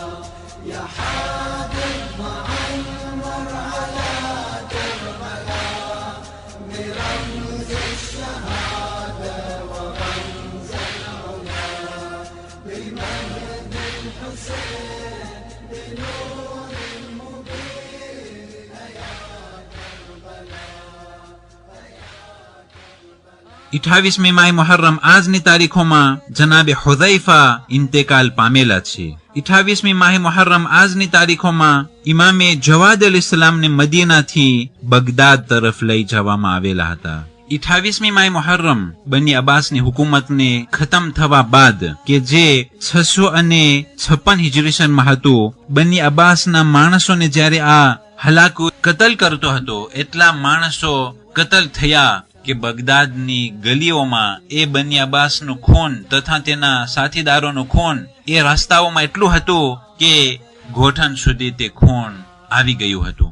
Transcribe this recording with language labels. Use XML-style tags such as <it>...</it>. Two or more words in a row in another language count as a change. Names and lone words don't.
<ar>يا حامد معمر على كربلاء برمز الشهادة ورمز العلا. بمجد الحسين بنور المبين يا كربلاء.</ar> <gu>28મી માહ મુહર્રમ આજની તારીખોમાં જનાબે હુઝૈફા ઇન્તેકાલ પામેલા છે. 28મી માહ મુહર્રમ આજની તારીખોમાં ઇમામે જવાદ અલૈહિસ્સલામને મદીનાથી બગદાદ તરફ લઈ જવામાં આવેલા હતા. 28મી માહ મુહર્રમ બની અબ્બાસની હુકુમતને ખતમ થવા બાદ કે જે 656 હિજરી સનમાં હતું, બની અબ્બાસના માણસોને જ્યારે આ હલાકુ કતલ કરતો હતો, એટલા માણસો કતલ થયા કે બગદાદની ગલીઓમાં એ બની અબ્બાસનું ખૂન તથા તેના સાથીદારોનું ખૂન એ રસ્તાઓમાં એટલું હતું કે ગોઠણ સુધી તે ખૂન આવી ગયું હતું.</gu>